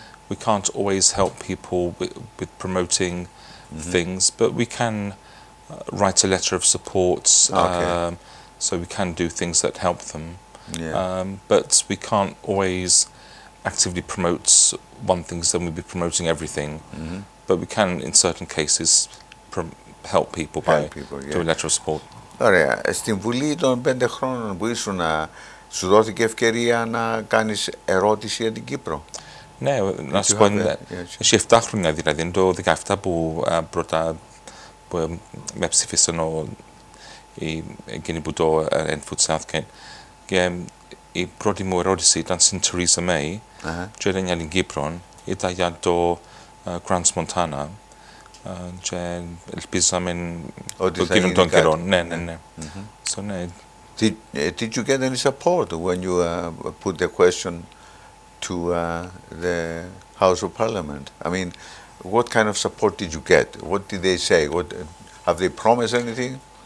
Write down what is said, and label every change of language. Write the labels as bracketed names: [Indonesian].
[English] We can't always help people with promoting things, but we can write a letter of support, so we can do things that help them. Yeah. But we can't always actively promote one thing, so we'll be promoting everything. But we can, in certain cases, help people by doing a letter of support. [Greek] Ωραία. Στην Βουλή των 5 χρόνων που ήσουν, σου δόθηκε ευκαιρία να κάνεις ερώτηση για την Κύπρο? Ναι, να σου πω, έχει 7 χρόνια δηλαδή, είναι το 17 που πρώτα με ψήφισαν εκείνοι που το Southgate. Και η πρώτη μου ερώτηση ήταν στην Theresa May και ήταν για την Κύπρο, ήταν για το Grants Montana και ελπίζαμε το εκείνο των καιρών. Ναι. So, ναι. [English] Did you get any support when you put the question to the House of Parliament? I mean, what kind of support did you get? What did they say? Have they promised anything?